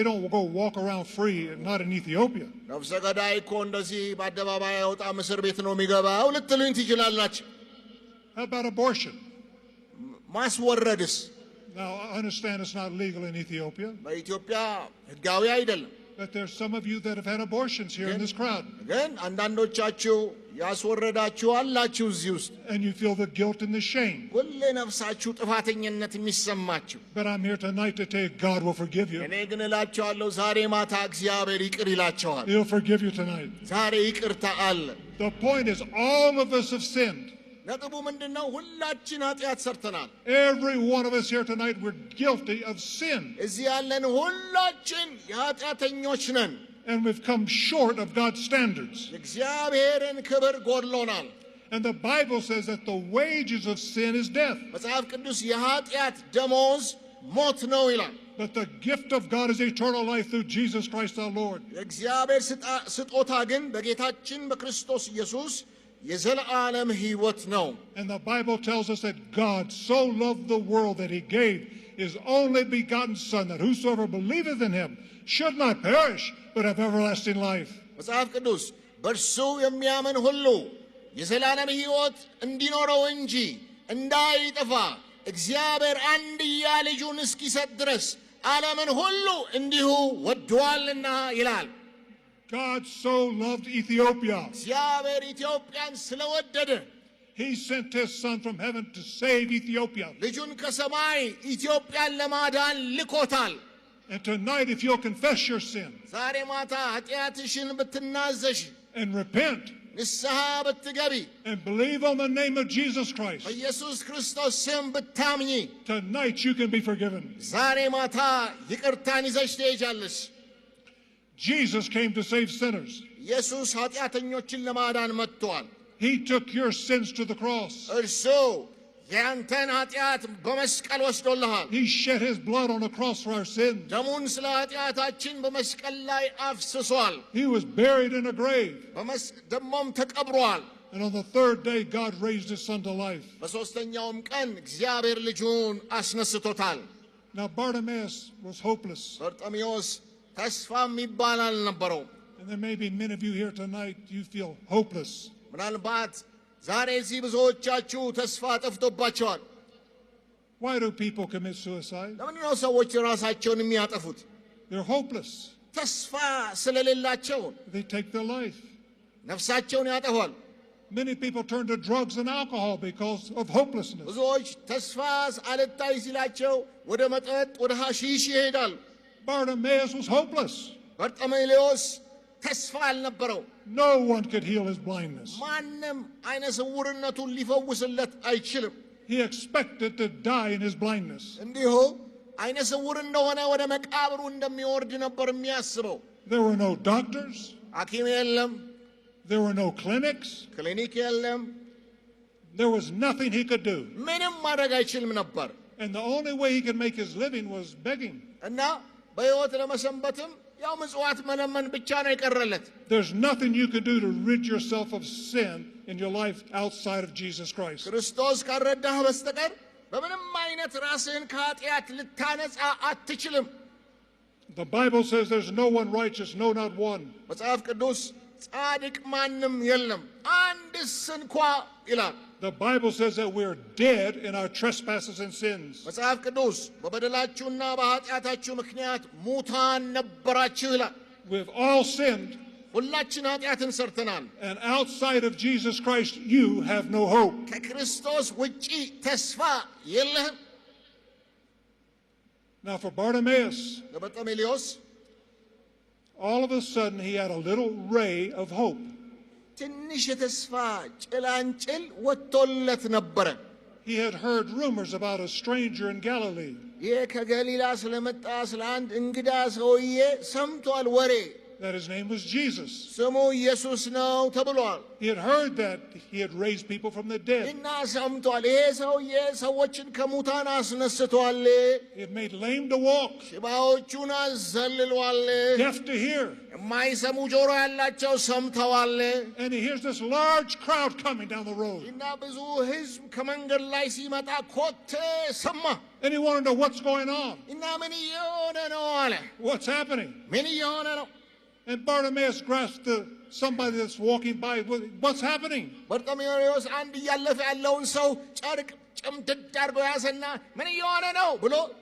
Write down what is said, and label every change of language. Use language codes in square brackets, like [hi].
[en] They don't go walk around free, not in Ethiopia. [am] ነፍሰ ገዳይ እኮ እንደዚህ በአደባባይ አይወጣም፣ እስር ቤት ነው የሚገባው ልትሉኝ ትችላላችሁ። [en] How about abortion? [am] ማስወረድስ? [en] Now, I understand it's not legal in Ethiopia. [am] በኢትዮጵያ ህጋዊ አይደለም። [en] But there's some of you that have had abortions here in this crowd. [am] ግን አንዳንዶቻችሁ ያስወረዳችሁ አላችሁ እዚህ ውስጥ። [en] And you feel the guilt and the shame. [am] ሁሌ ነፍሳችሁ ጥፋተኝነት የሚሰማችሁ። [en] But I'm here tonight to tell you God will forgive you. [am] እኔ ግን እላችኋለሁ ዛሬ ማታ እግዚአብሔር ይቅር ይላችኋል። [en] He'll forgive you tonight. [am] ዛሬ ይቅርታ አለ። [en] The point is all of us have sinned. [am] ነጥቡ ምንድነው? ሁላችን ኃጢአት ሰርተናል። [en] Every one of us here tonight, we're guilty of sin. [am] እዚህ ያለን ሁላችን ኃጢአተኞች ነን። [en] And we've come short of God's standards. [am] እግዚአብሔርን ክብር ጎድሎናል። [en] And the Bible says that the wages of sin is death. [am] መጽሐፍ ቅዱስ የኃጢአት ደሞዝ ሞት ነው ይላል። [en] But the gift of God is eternal life through Jesus Christ our Lord. [am] የእግዚአብሔር ስጦታ ግን በጌታችን በክርስቶስ ኢየሱስ የዘላለም ሕይወት ነው። [en] And the Bible tells us that God so loved the world that he gave his only begotten Son, that whosoever believeth in him should not perish, but have everlasting life. [am] መጽሐፍ ቅዱስ በእርሱ የሚያምን ሁሉ የዘላለም ሕይወት እንዲኖረው እንጂ እንዳይጠፋ እግዚአብሔር አንድያ ልጁን እስኪሰጥ ድረስ ዓለምን ሁሉ እንዲሁ ወዷልና ይላል። [en] God so loved Ethiopia. [am] እግዚአብሔር ኢትዮጵያን ስለወደደ [en] he sent his Son from heaven to save Ethiopia. [am] ልጁን ከሰማይ ኢትዮጵያን ለማዳን ልኮታል። [en] And tonight, if you'll confess your sin [am] ዛሬ ማታ ኃጢአትሽን ብትናዘሽ [en] and repent [am] ንስሐ ብትገቢ [en] and believe on the name of Jesus Christ, [am] በኢየሱስ ክርስቶስ ስም ብታምኚ [en] tonight you can be forgiven. [am] ዛሬ ማታ ይቅርታን ይዘሽ ትሄጃለሽ። [en] Jesus came to save sinners. [am] ኢየሱስ ኃጢአተኞችን ለማዳን መጥቷል። [en] He took your sins to the cross. [am] እርሱ ያንተን ኃጢአት በመስቀል ወስዶልሃል። [en] He shed his blood on the cross for our sins. [am] ደሙን ስለ ኃጢአታችን በመስቀል ላይ አፍስሷል። [en] He was buried in a grave. [am] ደሞም ተቀብሯል። [en] And on the third day, God raised his Son to life. [am] በሦስተኛውም ቀን እግዚአብሔር ልጁን አስነስቶታል። [en] Now Bartimaeus was hopeless. [am] በርጤሜዎስ ተስፋ የሚባል አልነበረው። [en] And there may be many of you here tonight, you feel hopeless. [am] ምናልባት ዛሬ እዚህ ብዙዎቻችሁ ተስፋ ጠፍቶባቸዋል። [en] Why do people commit suicide? [am] ለምንድን ነው ሰዎች ራሳቸውን የሚያጠፉት? [en] They're hopeless. [am] ተስፋ ስለሌላቸው [en] They take their life. [am] ነፍሳቸውን ያጠፋል። [en] Many people turn to drugs and alcohol because of hopelessness. [am] ብዙዎች ተስፋ አልታይ ሲላቸው ወደ መጠጥ ወደ ሐሺሽ ይሄዳል። [en] Bartimaeus was hopeless. [am] በርጤሜዎስ ተስፋ አልነበረው። [en] No one could heal his blindness. [am] ማንም አይነ ስውርነቱን ሊፈውስለት አይችልም። [en] He expected to die in his blindness. [am] እንዲሁ አይነ ስውር እንደሆነ ወደ መቃብሩ እንደሚወርድ ነበር የሚያስበው። [en] There were no doctors. [am] ሐኪም የለም። [en] There were no clinics. [am] ክሊኒክ የለም። [en] There was nothing he could do. [am] ምንም ማድረግ አይችልም ነበር። [en] And the only way he could make his living was begging. [am] እና በሕይወት ለመሰንበትም ያው ምጽዋት መለመን ብቻ ነው የቀረለት። [en] There's nothing you can do to rid yourself of sin in your life outside of Jesus Christ. [am] ክርስቶስ ካልረዳህ በስተቀር በምንም አይነት ራስህን ከኃጢአት ልታነጻ አትችልም። [en] The Bible says there's no one righteous, no, not one. [am] መጽሐፍ ቅዱስ ጻድቅ ማንም የለም አንድስ እንኳ ይላል። [en] The Bible says that we're dead in our trespasses and sins. [am] መጽሐፍ ቅዱስ በበደላችሁና በኃጢአታችሁ ምክንያት ሙታን ነበራችሁ ይላል። [en] We've all sinned, [am] ሁላችን ኃጢአትን ሰርተናል። [en] and outside of Jesus Christ, you have no hope. [am] ከክርስቶስ ውጪ ተስፋ የለህም። [en] Now for Bartimaeus, [am] ለበርጤሜዎስ [en] all of a sudden he had a little ray of hope. [am] ትንሽ የተስፋ ጭላንጭል ወጥቶለት ነበረ። [en] He had heard rumors about a stranger in Galilee. [am] ይህ ከገሊላ ስለመጣ ስለ አንድ እንግዳ ሰውዬ ሰምቷል ወሬ። [en] That his name was Jesus. [am] ስሙ ኢየሱስ ነው ተብሏል። [en] He had heard that he had raised people from the dead. [am] እና ሰምቷል ይሄ ሰውዬ ሰዎችን ከሙታን አስነስቷል። [en] He had made lame to walk, [am] ሽባዎቹን አዘልሏል። [en] deaf to hear. [am] የማይሰሙ ጆሮ ያላቸው ሰምተዋል። [en] And he hears this large crowd coming down the road. [am] እና ብዙ ሕዝብ ከመንገድ ላይ ሲመጣ ኮቴ ሰማ። [en] And he wanted to know what's going on. [am] እና ምን እየሆነ ነው አለ። [en] What's happening? [am] ምን እየሆነ ነው? [en] And Bartimaeus grasped somebody that's walking by. What's happening? [am] በርጤሜዎስ አንድ እያለፈ ያለውን ሰው ጨርቅ ጭምድድ አድርጎ ያዘና ምን እየሆነ ነው ብሎ